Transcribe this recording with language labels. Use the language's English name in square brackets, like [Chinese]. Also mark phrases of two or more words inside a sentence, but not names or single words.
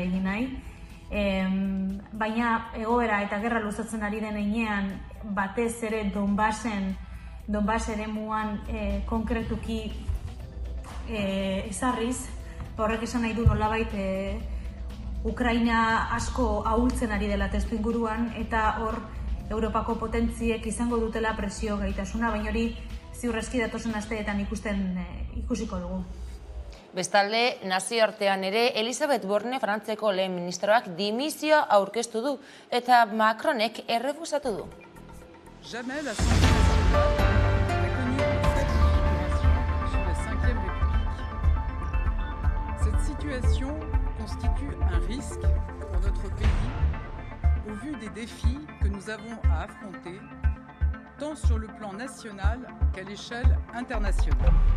[Basque] egin nahi, baina egoera eta gerra luzatzen ari den heinean batez ere Donbass eremuan konkretuki ezarriz, horrek esan nahi du nolabait Ukraina asko ahultzen ari dela testuinguruan eta hor Europako potentziek izango dutela presio gaitasuna, baina hori ziurrezki datozen asteetan ikusiko dugu. Bestalde, nazioartean ere, Elisabeth Borne Frantziako lehen ministroak dimisioa aurkeztu du eta Macronek errefusatu du. [French] Jamais l'Assemblée nationale n'a connu cette situation sur la 5e République. Cette situation constitue un risque pour notre pays au vu des défis que nous avons à affronter tant sur le plan national qu'à l'échelle internationale.